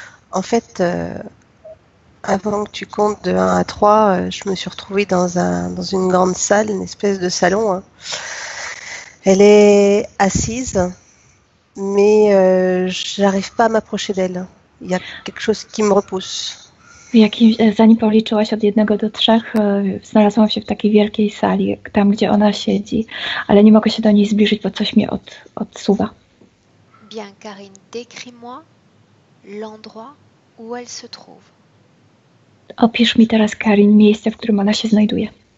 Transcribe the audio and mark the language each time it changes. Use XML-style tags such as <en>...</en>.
<fr>En fait, avant que tu comptes de 1 à 3, je me suis retrouvée dans une grande salle, une espèce de salon, hein. Elle est assise, mais j'arrive pas à m'approcher d'elle. Il y a quelque chose qui me repousse.</fr> <pl>Zanim policzyłaś od 1 do 3, znalazłam się w takiej wielkiej sali, tam gdzie ona siedzi, ale nie mogę się do niej zbliżyć, bo coś mnie odsuwa.</pl> <fr>Bien, Karine, décris-moi l'endroit où elle se trouve.</fr> <pl>Opisz mi teraz, Karin, miejsce, w którym ona się znajduje.</pl>